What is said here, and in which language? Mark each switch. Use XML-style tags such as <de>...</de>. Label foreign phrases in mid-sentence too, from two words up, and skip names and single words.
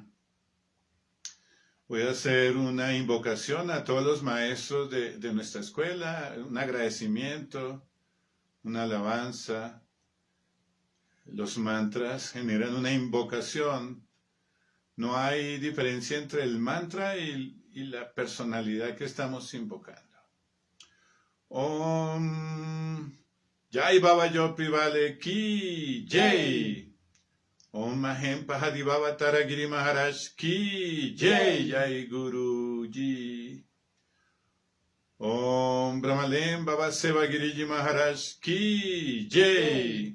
<es>Voy a hacer una invocación a todos los maestros de nuestra escuela, un agradecimiento, una alabanza. Los mantras generan una invocación. No hay diferencia entre el mantra y la personalidad que estamos invocando.</es> <hi>ॐ जय बाबा योपी वाले की जय. ॐ महेम पहाड़ी बाबा तारागिरी महाराज की जय जय गुरुजी. ॐ ब्रह्मलेम बाबा सेवा गिरिजी महाराज की जय.</hi>